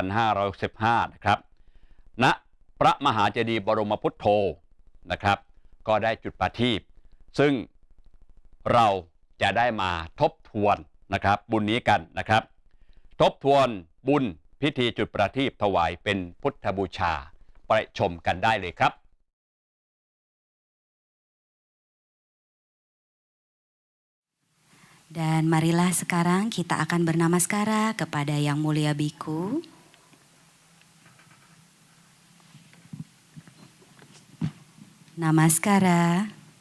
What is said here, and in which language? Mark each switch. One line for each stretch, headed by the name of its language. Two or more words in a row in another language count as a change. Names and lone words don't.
Thai: 2565 นะครับณพระมหาเจดีย์บรมพุทโธนะครับก็ได้จุดประทีปซึ่งเราจะได้มาทบทวนนะครับบุญนี้กันนะครับทบทวนบุญพิธีจุดประทีปถวายเป็นพุทธบูชาไปชมกันได้เลยครับ
Indonesian: Dan marilah sekarang kita akan bernamaskara kepada Yang Mulia Biku. Namaskara.